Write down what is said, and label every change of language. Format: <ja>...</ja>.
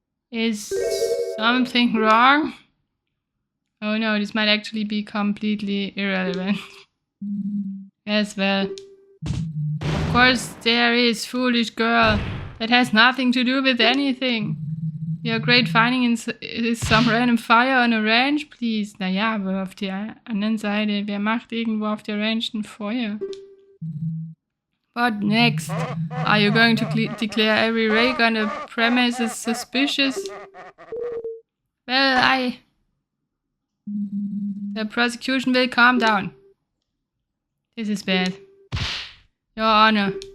<en>Is something wrong? Oh no, this might actually be completely irrelevant. Yes, well. Of course there is, foolish girl. That has nothing to do with anything. Your great finding is some random fire on a ranch, please.</en> <de>Naja, aber auf der anderen Seite, wer macht irgendwo auf der Ranch ein Feuer?</de> <en>What next? Are you going to declare every rake on the premises suspicious? Well, the prosecution will calm down. This is bad. Your Honor.</en>